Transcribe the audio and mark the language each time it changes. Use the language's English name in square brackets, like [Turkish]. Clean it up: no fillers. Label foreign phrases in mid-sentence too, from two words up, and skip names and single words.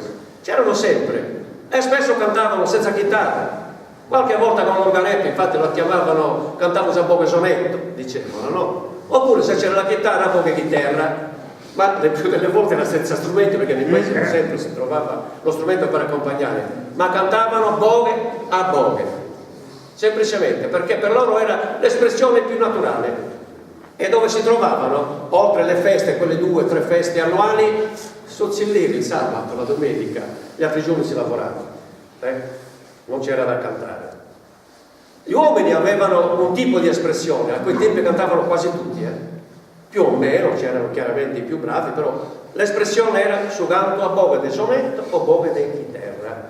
[Italian] C'erano sempre, e spesso cantavano senza chitarra, qualche volta con l'organetto, infatti lo chiamavano, cantavano a poco sonetto, dicevano, no? Oppure se c'era la chitarra, poche chitarra, ma le più delle volte era senza strumenti, perché nei paesi non sempre si trovava lo strumento per accompagnare, ma cantavano [Sardinian] boghe a boghe. [Italian] Semplicemente perché per loro era l'espressione più naturale, e dove si trovavano, oltre le feste, quelle 2 o 3 feste annuali, sozzillire il sabato, la domenica, gli altri giorni si lavorava, non c'era da cantare. Gli uomini avevano un tipo di espressione, a quei tempi cantavano quasi tutti, più o meno, c'erano chiaramente i più bravi, però l'espressione era [Sardinian] su canto a boga del sonetto o boga di chitarra.